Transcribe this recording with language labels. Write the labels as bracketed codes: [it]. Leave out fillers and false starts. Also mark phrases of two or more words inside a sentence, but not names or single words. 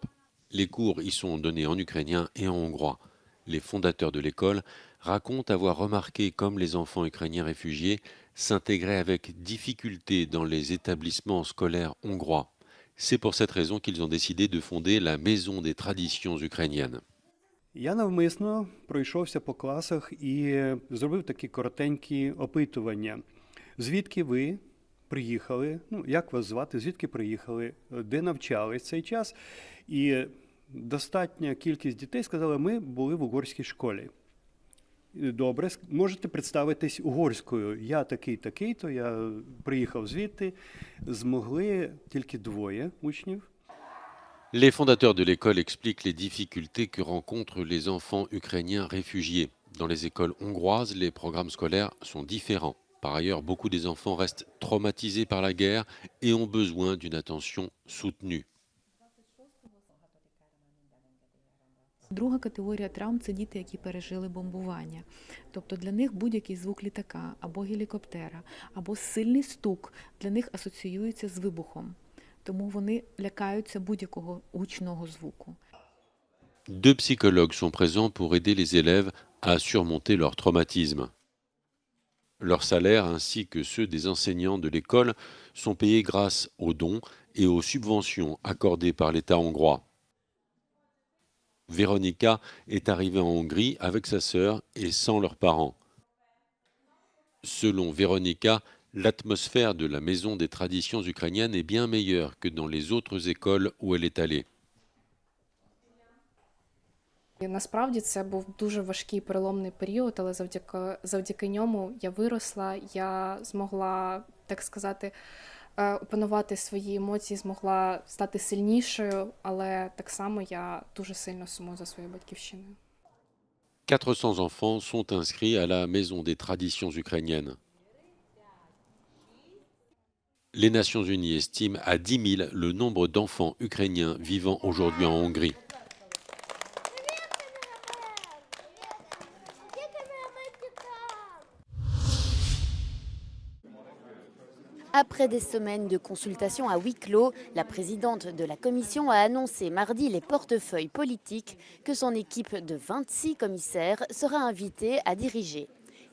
[fr] Les cours y sont donnés en ukrainien et en hongrois. Les fondateurs de l'école racontent avoir remarqué comme les enfants ukrainiens réfugiés s'intégraient avec difficulté dans les établissements scolaires hongrois. C'est pour cette raison qu'ils ont décidé de fonder la Maison des traditions ukrainiennes. [uk] Я навмисно пройшовся по класах і зробив такі коротенькі опитування. Звідки ви приїхали? Ну, як вас звати? Звідки приїхали? Де навчались цей час? І достатня кількість дітей сказали, ми були в угорській школі. Добре, можете представитись угорською. Я такий-такий-то, я приїхав звідти. Змогли тільки двоє учнів. [fr] Les fondateurs de l'école expliquent les difficultés que rencontrent les enfants ukrainiens réfugiés. Dans les écoles hongroises, les programmes scolaires sont différents. Par ailleurs, beaucoup des enfants restent traumatisés par la guerre et ont besoin d'une attention soutenue. [uk] Друга категорія травм – це діти, які пережили бомбування. Тобто для них будь-який звук літака або гелікоптера, або сильний стук для них асоціюється з вибухом. Тому вони лякаються будь-якого гучного звуку. [fr] Deux psychologues sont présents pour aider les élèves à surmonter leur traumatisme. Leurs salaires ainsi que ceux des enseignants de l'école sont payés grâce aux dons et aux subventions accordées par l'État hongrois. Véronica est arrivée en Hongrie avec sa sœur et sans leurs parents. Selon Véronica, l'atmosphère de la Maison des traditions ukrainiennes est bien meilleure que dans les autres écoles où elle est allée. [uk] І насправді це був дуже важкий переломний період, але завдяки ньому я виросла, я змогла, так сказати, опанувати свої емоції, змогла стати сильнішою, але так само я дуже сильно сумую за своєю батьківщиною. [fr] 400 enfants sont inscrits à la Maison des traditions ukrainiennes. Les Nations Unies estiment à 10 000 le nombre d'enfants ukrainiens vivant aujourd'hui en Hongrie. Après des semaines de consultations à huis clos, la présidente de la Commission a annoncé mardi les portefeuilles politiques que son équipe de 26 commissaires sera invitée à diriger.